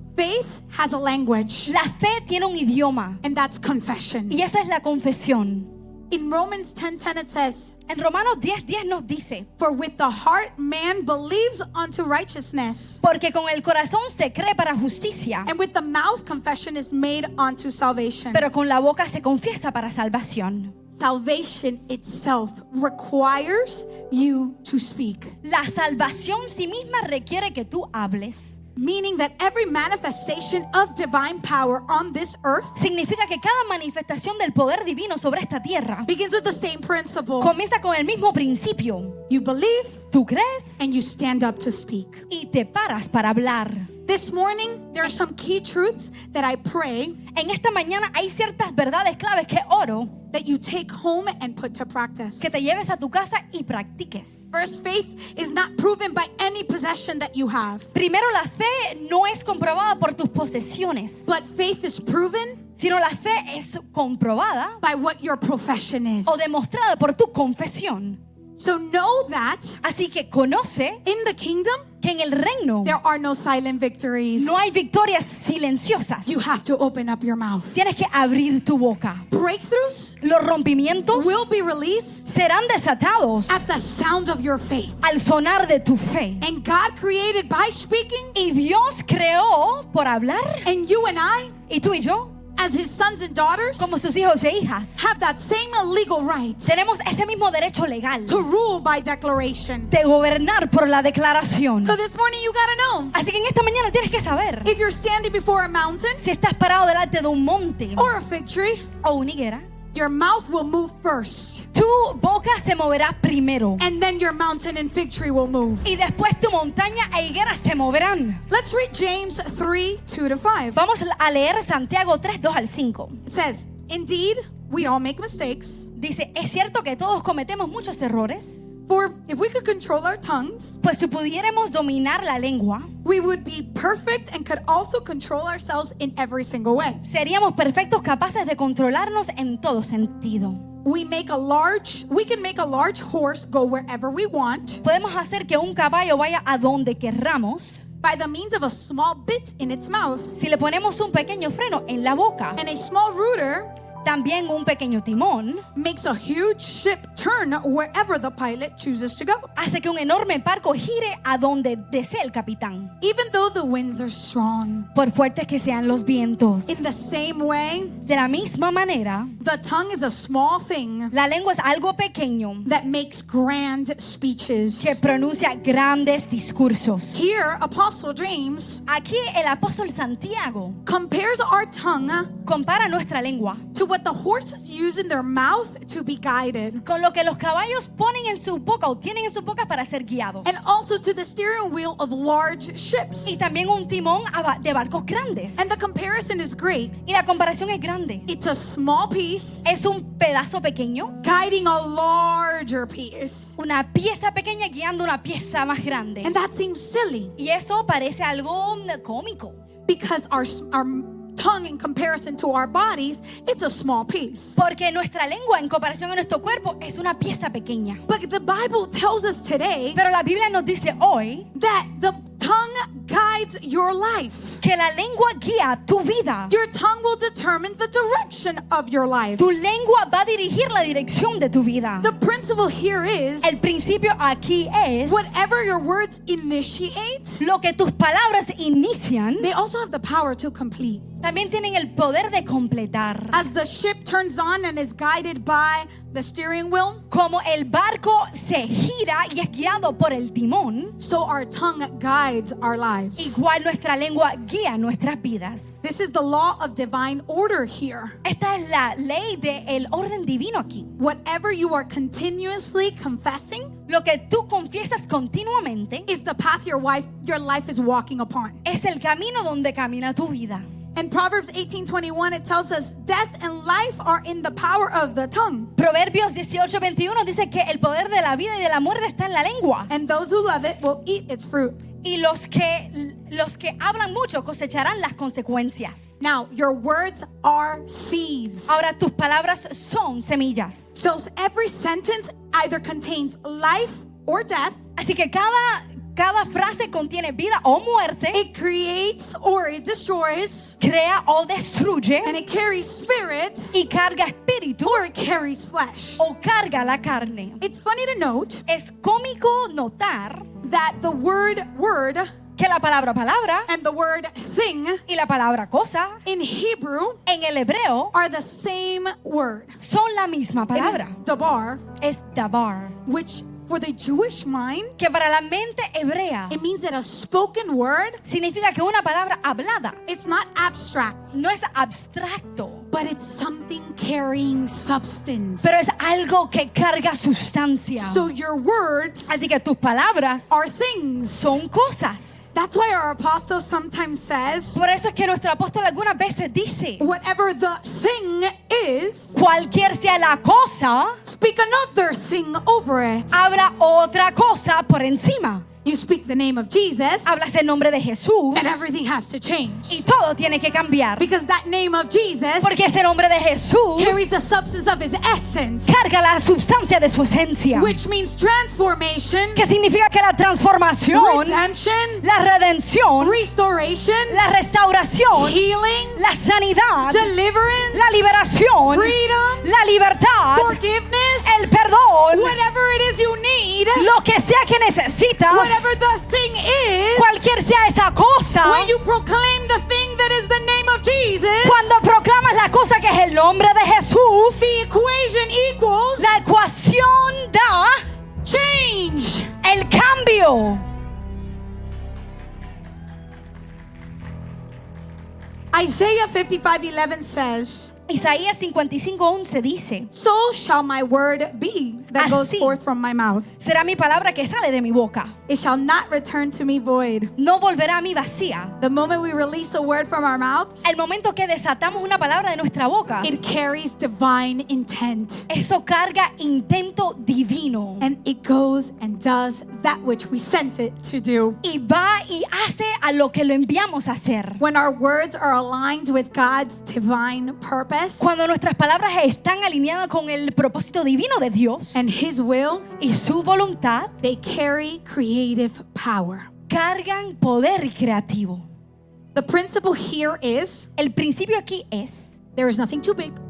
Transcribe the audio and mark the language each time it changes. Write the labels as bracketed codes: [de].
[en] Faith has a language, [es] La fe tiene un idioma [en] and that's confession. [es] y esa es la confesión. [en] In Romans 10:10 it says, [es] En Romanos 10:10 nos dice, [en] "For with the heart man believes unto righteousness, [es] porque con el corazón se cree para justicia, [en] and with the mouth confession is made unto salvation." [es] pero con la boca se confiesa para salvación. [en] Salvation itself requires you to speak, [es] La salvación sí misma requiere que tú hables. [en] meaning that every manifestation of divine power on this earth [es] Significa que cada manifestación del poder divino sobre esta tierra [en] begins with the same principle. [es] comienza con el mismo principio. [en] You believe [es] Tú crees [en] and you stand up to speak. [es] y te paras para hablar. [en] This morning, there are some key truths that I pray [es] En esta mañana hay ciertas verdades claves que oro [en] that you take home and put to practice. [es] que te lleves a tu casa y practiques. [en] First, faith is not proven by any possession that you have, [es] Primero, la fe no es comprobada por tus posesiones, [en] but faith is proven [es] sino la fe es comprobada [en] by what your profession is. [es] o demostrada por tu confesión. [en] So know that [es] Así que conoce [en] in the kingdom, [es] que en el reino [en] there are no silent victories. [es] no hay victorias silenciosas. [en] You have to open up your mouth. [es] Tienes que abrir tu boca. [en] Breakthroughs [es] Los rompimientos [en] will be released [es] serán desatados [en] at the sound of your faith. [es] al sonar de tu fe. [en] And God created by speaking, [es] Y Dios creó por hablar, [en] and you and I, [es] y tú y yo, [en] as his sons and daughters, [es] como sus hijos e hijas, [en] have that same legal right [es] tenemos ese mismo derecho legal [en] to rule by declaration. [es] de gobernar por la declaración. [en] So this morning you gotta know, [es] Así que en esta mañana tienes que saber [en] if you're standing before a mountain [es] si estás parado delante de un monte [en] or a fig tree, [es] o una higuera, [en] your mouth will move first, [es] tu boca se moverá primero [en] and then your mountain and fig tree will move. [es] y después tu montaña e higuera se moverán. [en] Let's read James 3:2-5. [es] Vamos a leer Santiago 3, 2 al 5. [en] It says, "Indeed, we all make mistakes. [es] Dice, es cierto que todos cometemos muchos errores, [en] For if we could control our tongues, [es] pues si pudiéramos dominar la lengua, [en] we would be perfect and could also control ourselves in every single way. [es] seríamos perfectos capaces de controlarnos en todo sentido. [en] we can make a large horse go wherever we want [es] podemos hacer que un caballo vaya a donde querramos [en] by the means of a small bit in its mouth [es] si le ponemos un pequeño freno en la boca. [en] and a small rudder [es] También un pequeño timón [en] makes a huge ship turn wherever the pilot chooses to go. [es] hace que un enorme barco gire a donde desee el capitán, [en] Even though the winds are strong. [es] por fuertes que sean los vientos. [en] In the same way, [es] De la misma manera, [en] the tongue is a small thing [es] la lengua es algo pequeño [en] that makes grand speeches. [es] que pronuncia grandes discursos. [en] Here, Apostle James [es] Aquí el apóstol Santiago [en] compares our tongue [es] compara nuestra lengua [en] to what the horses use in their mouth to be guided, [es] con lo que los caballos ponen en su boca o tienen en su boca para ser guiados. [en] and also to the steering wheel of large ships. [es] Y también un timón de barcos grandes. [en] And the comparison is great. [es] Y la comparación es grande. [en] It's a small piece [es] Es un pedazo pequeño, [en] guiding a larger piece. [es] una pieza pequeña guiando una pieza más grande. [en] And that seems silly [es] Y eso parece algo cómico. [en] because our tongue in comparison to our bodies, it's a small piece. [es] Porque nuestra lengua en comparación a nuestro cuerpo es una pieza pequeña. [en] But the Bible tells us today [es] Pero la Biblia nos dice hoy [en] that the tongue guides your life. [es] que la lengua guía tu vida. [en] Your tongue will determine the direction of your life. [es] Tu lengua va a dirigir la dirección de tu vida. [en] The principle here is [es] El principio aquí es [en] whatever your words initiate, [es] lo que tus palabras inician, [en] they also have the power to complete. [es] también tienen el poder de completar. [en] As the ship turns on and is guided by the steering wheel, [es] Como el barco se gira y es guiado por el timón, [en] so our tongue guides our lives. [es] igual nuestra lengua guía nuestras vidas. [en] This is the law of divine order here. [es] Esta es la ley del orden divino aquí. [en] Whatever you are continuously confessing [es] Lo que tú confiesas continuamente [en] is the path your life is walking upon. [es] es el camino donde camina tu vida. [en] In Proverbs 18:21, it tells us death and life are in the power of the tongue, [es] Proverbios 18:21 dice que el poder de la vida y de la muerte está en la lengua. [en] and those who love it will eat its fruit. [es] Y los que hablan mucho cosecharán las consecuencias. [en] Now, your words are seeds. [es] Ahora tus palabras son semillas. [en] So every sentence either contains life or death. [es] Así que cada frase contiene vida o muerte, [en] It creates or it destroys, [es] crea o destruye, [en] and it carries spirit [es] y carga espíritu [en] or it carries flesh. [es] o carga la carne. [en] It's funny to note [es] Es cómico notar [en] that the word [es] que la palabra [en] and the word thing [es] y la palabra cosa [en] in Hebrew [es] en el hebreo [en] are the same word. [es] son la misma [en] It is [es] palabra. [en] dabar, [es] Es dabar, [en] which for the Jewish mind, [es] que para la mente hebrea [en] it means that a spoken word, [es] significa que una palabra hablada [en] it's not abstract, [es] no es abstracto, [en] but it's something carrying substance. [es] pero es algo que carga sustancia. [en] So your words [es] Así que tus palabras [en] are things. [es] son cosas. [en] That's why our apostle sometimes says, [es] Por eso es que nuestro apóstol algunas veces dice, [en] whatever the thing is, [es] cualquier sea la cosa, [en] speak another thing over it. [es] habla otra cosa por encima. [en] You speak the name of Jesus, [es] Hablas el nombre de Jesús [en] and everything has to change. [es] y todo tiene que cambiar. [en] Because that name of Jesus [es] Porque ese nombre de Jesús [en] carries the substance of his essence, [es] carga la sustancia de su esencia. [en] which means transformation, [es] Que significa que la transformación, [en] redemption, [es] la redención, [en] restoration, [es] la restauración, [en] healing, [es] la sanidad, [en] deliverance, [es] la liberación, [en] freedom, [es] la libertad, [en] forgiveness, [es] el perdón, [en] whatever it is you need, [es] lo que sea que necesitas, [en] whatever the thing is, [es] cualquier sea esa cosa, [en] when you proclaim the thing that is the name of Jesus, [es] cuando proclamas la cosa que es el nombre de Jesús, [en] the equation equals [es] la ecuación da [en] change. [es] el cambio. [en] Isaiah 55:11 says, [es] Isaías 55:11 dice, [en] so shall my word be that goes [es] Así. [en] forth from my mouth. [es] será mi palabra que sale de mi boca. [en] It shall not return to me void. [es] No volverá a mí vacía. [en] The moment we release a word from our mouths, [es] El momento que desatamos una palabra de nuestra boca, [en] it carries divine intent. [es] eso carga intento divino. [en] And it goes and does that which we sent it to do. [es] y va y hace a lo que lo enviamos a hacer. [en] When our words are aligned with God's divine purpose [es] Cuando nuestras palabras están alineadas con el propósito divino de Dios [en] and His will, [es] y su voluntad, [en] they carry creative power. [es] cargan poder creativo. [en] The principle here is [es] El principio aquí es, [en] there is nothing too big,